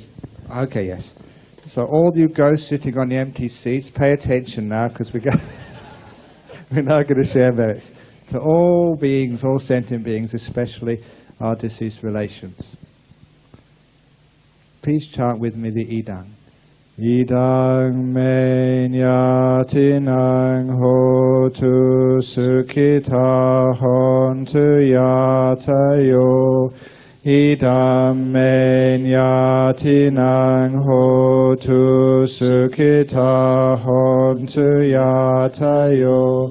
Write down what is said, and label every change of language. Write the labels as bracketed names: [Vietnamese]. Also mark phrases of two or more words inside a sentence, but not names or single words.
[English] Okay, yes. So all you ghosts sitting on the empty seats, pay attention now, because we're now going to share merits. To all beings, all sentient beings, especially our deceased relations. Please chant with me the Idang. [Pali] Idang me nyatinang hotu sukhita hontu yatayo. Idam me nyatinang hotu sukhita hontu yatayo.